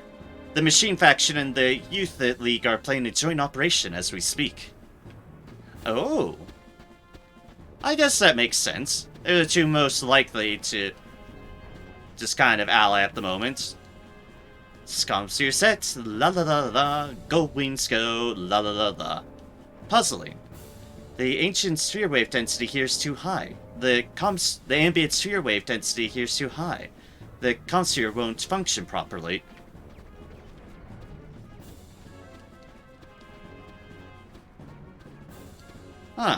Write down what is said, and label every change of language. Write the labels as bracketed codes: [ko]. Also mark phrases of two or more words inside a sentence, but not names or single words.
[en] The machine faction and the Youth League are playing a joint operation as we speak. Oh. I guess that makes sense. They're the two most likely to just kind of ally at the moment. Scomsphere set, la la la la, Go-Wings go, la la la la. Puzzling. The ancient sphere wave density here is too high. The ambient sphere wave density here is too high. The comsphere won't function properly. Huh.